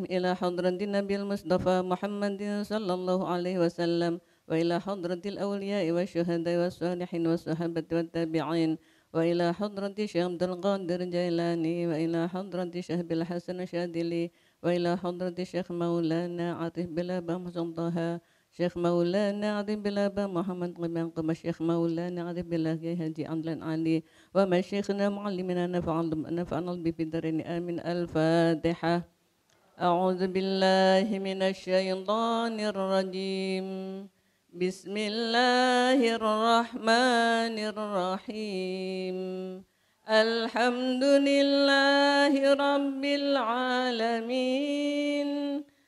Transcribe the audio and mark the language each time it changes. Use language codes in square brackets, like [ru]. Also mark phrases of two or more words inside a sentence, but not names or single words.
[ar] إلى حضرة النبي المصطفى Muhammadin صلى الله عليه وسلم وإلى حضرة الأولياء والشهداء والصالحين والصحابة والتابعين وإلى حضرة الشيخ Abdul Qadir Jailani وإلى حضرة الشيخ Bil Hasan Syadili وإلى حضرة الشيخ مولانا عارف بالله Mustafa الشيخ مولانا عارف بالله Muhammad Qimam Qama الشيخ مولانا عارف بالله Haji Amlan Ali ومشايخنا معلمينا نفعنا بالدارين آمين. Al-Fatihah. أعوذ بالله من الشيطان الرجيم. بسم الله الرحمن الرحيم. الحمد لله رب العالمين.